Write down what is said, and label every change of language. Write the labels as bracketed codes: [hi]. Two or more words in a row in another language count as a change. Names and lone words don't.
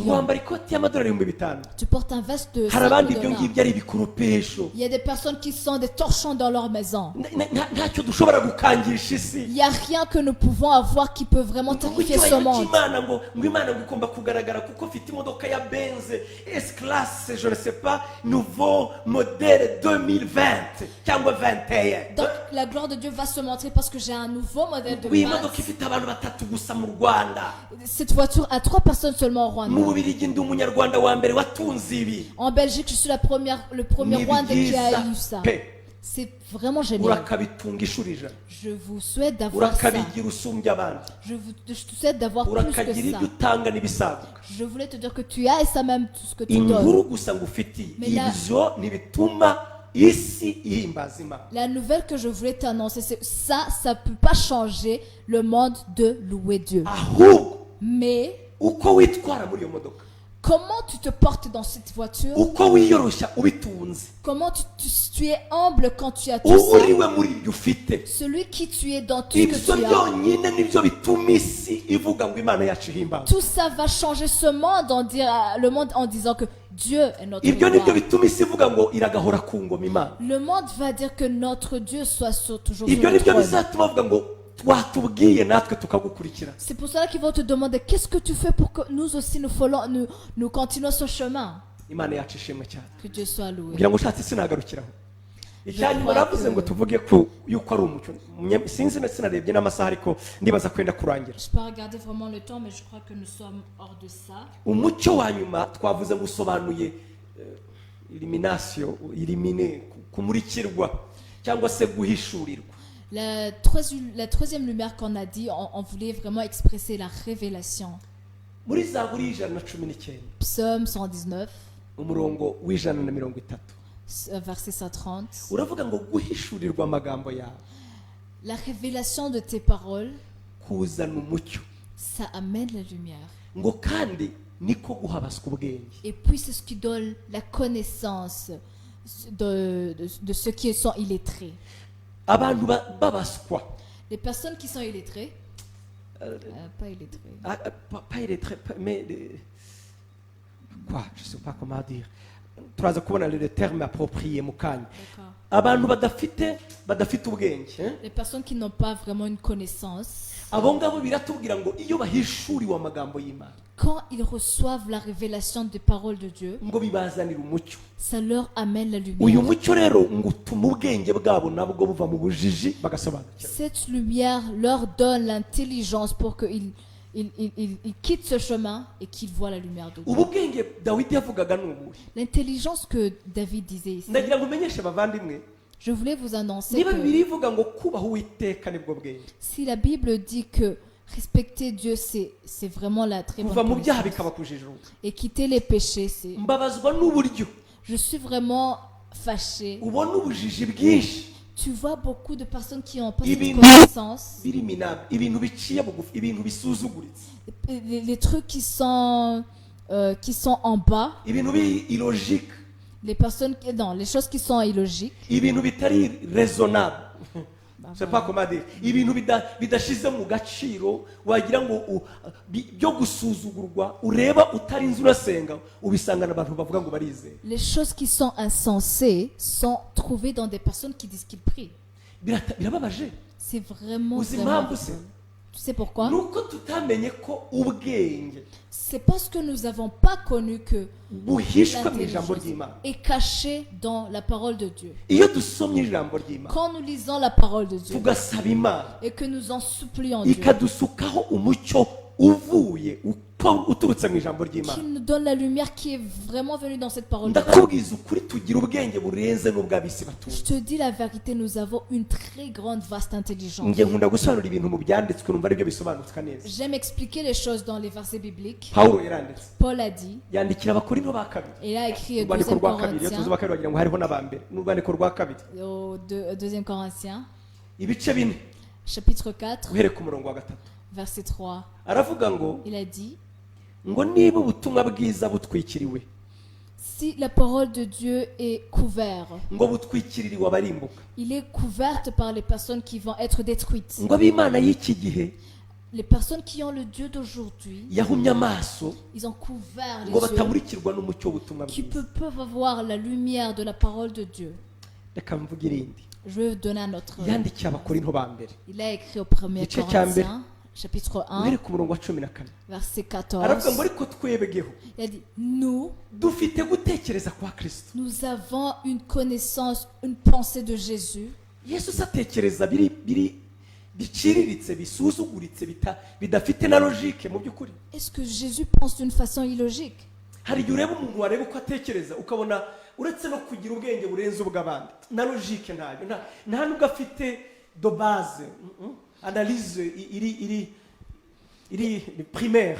[rw] wambara ikoti y'amadolari 5,000. [fr] Tu portes un veste de 5 [rw] hari abandi 000 ibyo $. ngibyo ari ibikoropesho. [fr] Il y a des personnes qui sont des torchons dans leur maison. [rw] ntacyo dushobora gukangisha isi. [fr] Il n'y a rien que nous pouvons avoir qui peut vraiment terrifier ce [rw] icyubahiro [fr] monde. [rw] cy'imana ngo imana igomba kugaragara kuko mfite imodoka ya benze S class [fr] je ne sais pas nouveau modèle [rw] 2020 cyangwa 21. [fr] Donc la gloire de Dieu va se montrer parce que j'ai un nouveau modèle de [rw] iyi [fr] base. [rw] modoka ifite abantu 3 gusa mu Rwanda. [fr] Cette voiture a 3 personnes seulement au [rw] mu Rwanda. Bubiligi ndi umunyarwanda wa mbere watunze ibi. [fr] En Belgique, je suis le premier [rw] Ni [fr] Rwandais qui a [rw] byiza [fr] eu ça. [rw] pe. [fr] C'est vraiment génial. [rw] urakabitunga ishuri ijana. [fr] Je vous souhaite d'avoir ça. [rw] urakabigira usumbya abandi. [fr] Je te souhaite d'avoir plus que [rw] urakagira [fr] ça. [rw] ibyo utanga n'ibisaguka. [fr] Je voulais te dire que tu as et ça même tout ce que tu [rw] inkuru [fr] donnes. [rw] gusa ngufitiye [fr] Mais la- [rw] ibyo ntibituma isi ihimbaza imana. [fr] La nouvelle que je voulais t'annoncer, c'est ça peut pas changer le monde de louer Dieu. [rw] ahubwo [fr] Mais [rw] uko witwara muri iyo modoka, [fr] comment tu te portes dans cette voiture? [rw] uko wiyoroshya ubitunze, [fr] Comment tu es humble quand tu as tout ça? [rw] uriwe muri ibyo ufite, [fr] Celui qui tu es dans tout ce [rw] ibyo [fr] que tu as. [rw] byonyine nibyo bituma isi ivuga ngo imana yacu ihimbaza. [fr] Tout ça va changer ce monde le monde en disant que Dieu est notre [rw] ibyo nibyo [fr] gloire. [rw] bituma isi ivuga ngo iragahora ku ngoma imana. [fr] Le monde va dire que notre Dieu soit toujours sur [rw] ibyo [fr] le [rw] nibyo [fr] trône. [rw] bizatuma bavuga ngo twatubwiye natwe tukagukurikira. [fr] C'est pour cela qu'ils vont te demander qu'est-ce que tu fais pour que nous aussi nous continuons ce chemin. [rw] imana yacu ishimwe cyane. [fr] Que Dieu soit loué. [rw] ngira ngo ushatse sinagarukiraho. icyanyuma navuze ngo tuvuge ko yuko ari umucyo. sinzi sinarebye n'amasaha ariko ndibaza kwenda kurangira. [fr] Je peux regarder vraiment le temps, mais je crois que nous sommes hors de ça. [rw] umucyo wa nyuma twavuze ngo usobanuye iliminasiyo ilimine kumurikirwa cyangwa se guhishurirwa. [fr] La troisième lumière qu'on a dit, on voulait vraiment expresser la révélation. [rw] muri zaburi 119 [fr] Psaume 119, [rw] umurongo w'130 [fr] verset 130. [rw] uravuga ngo guhishurirwa amagambo yawe [fr] La révélation de tes paroles, [rw] kuzana umucyo, [fr] ça amène la lumière. [rw] ngo kandi niko guhabaswa ubwenge. [fr] Et puis c'est ce qui donne la connaissance de ceux qui sont illettrés. [rw] Abantu babaswa [fr] Les personnes qui sont illettrées, pas illettrées, pas illettrés, mais quoi, je sais pas comment dire. [rw] Turaza kubona [fr] le terme approprié [rw] mu kanya. d'accord. Abantu badafite ubwenge, [fr] Les personnes qui n'ont pas vraiment une connaissance, [rw] abo ngabo biratubwira ngo iyo bahishuriwe amagambo y'Imana [fr] quand ils reçoivent la révélation des paroles de Dieu, [rw] ngo bibazanira umucyo. [fr] ça leur amène la [rw] Uyu [fr] lumière. [rw] mucyo rero ngo utuma ubwenge bwabo nabwo buva mu bujiji bagasobanukirwa. [fr] Cette lumière leur donne l'intelligence pour qu'ils ils quittent ce chemin et qu'ils voient la lumière de Dieu. [rw] ubu bwenge Dawidi yavugaga ni ubuhe? [fr] L'intelligence que David disait ici, [rw] Ndagira ngo umenyeshe bavandimwe, [fr] je voulais vous annoncer [rw] niba [fr] que [rw] Bibiliya ivuga ngo kubaha Uwiteka nibwo bwenge, [fr] si la Bible dit que respecter Dieu, c'est vraiment la très bonne [rw] kuva mu byaha [fr] connaissance. [rw] bikaba kujijuka. [fr] Et quitter les péchés, c'est... [rw] Mbabazwa n'uburyo [fr] Je suis vraiment fâchée. [rw] ubona ubujiji bwinshi [fr] Tu vois beaucoup de personnes qui n'ont pas cette [rw] Ibintu [fr] connaissance. [rw] biri minabi, ibintu biciye bugufi, ibintu bisuzuguritse, [fr] Les trucs qui sont en bas, [rw] ibintu biri illogique, [fr] les personnes non, les choses qui sont illogiques. [rw] ibintu bitari raisonnable. [fr] Bah, Je sais pas comment dire. [rw] Ibintu bidashize mu gaciro wagira ngo byo gusuzugurwa ureba utarinze urasenga ubisangana abantu bavuga ngo barizeye. [fr] Les choses qui sont insensées sont trouvées dans des personnes qui disent qu'ils prient. [rw] Birababaje. [fr] C'est vraiment, [rw] Uzi [fr] vraiment [rw] impamvu se? [fr] Tu sais pourquoi? [rw] Nuko tutamenye ko ubwenge [fr] C'est parce que nous n'avons pas connu que [rw] buhishwe mu ijambo [fr] l'intelligence [rw] ry'Imana. [fr] est cachée dans la parole de Dieu. [rw] Iyo dusomye ijambo ry'Imana [fr] Quand nous lisons la parole de Dieu [rw] tugasaba Imana [fr] et que nous en supplions Dieu, [rw] ikadusukaho umucyo uvuye uturutse mu ijambo ry'Imana, [fr] qu'il nous donne la lumière qui est vraiment venue dans cette parole de Dieu. [rw] ndakubwiza ukuri tugira ubwenge burenze n'ubw'abisi [fr] Je [rw] batuye. [fr] te dis la vérité, nous avons une très grande, vaste intelligence. [rw] Nge nkunda gusobanura ibintu mu byanditswe numva aribyo bisobanuka neza. [fr] J'aime expliquer les choses dans les versets bibliques. [rw] Pawulo yaranditse [fr] Paul a dit, [rw] yandikira abakorinto ba kabiri, [fr] et il a écrit au [rw] urwandiko 2 rwa kabiri. Iyo tuzi [fr] Corinthiens, [rw] ba kabiri wagira ngo hariho n'abambere, n'urwandiko rwa kabiri, [fr] au 2 Corinthiens, [rw] ibice bine [fr] chapitre 4, [rw] uhereye ku murongo wa gatatu, [fr] verset 3, [rw] aravuga ngo [fr] il a dit, [rw] ngo niba ubutumwa bwiza butwikiriwe, [fr] si la parole de Dieu est couverte, [rw] ngo butwikiririwe abarimbuka, [fr] il est couverte par les personnes qui vont être détruites. [rw] ngo ab'Imana y'iki gihe [fr] Les personnes qui ont le Dieu d'aujourd'hui, [rw] yahumye amaso [fr] ils ont couvert les [rw] ngo [fr] yeux, [rw] batamurikirwa n'umucyo w'ubutumwa [fr] qui [rw] bwiza. [fr] peuvent avoir la lumière de la parole de Dieu. [rw] Reka mvuge irindi. [fr] Je vais donner un autre. [rw] Yandikiye abakorinto ba mbere, [fr] Il a écrit au 1er [rw] Igice cya mbere. [fr] Corinthiens, chapitre 1, [rw] uhereye ku murongo wa 14, [fr] verset [rw] aravuga 14. ngo ariko twebweho [fr] Il a dit, nous, [rw] dufite gutekereza kwa Kristo. [fr] nous avons une connaissance, une pensée de Jésus. [rw] Yesu se atekereza biciriritse, bisuzuguritse, bidafite na logique mu by'ukuri. [fr] Est-ce que Jésus pense d'une façon illogique? [rw] Hari igihe ureba umuntu wareba uko atekereza ukabona uretse no kugira ubwenge burenze ubw'abandi na logique ntayo, nta nubwo afite [fr] de base, [rw] analyse iri primaire.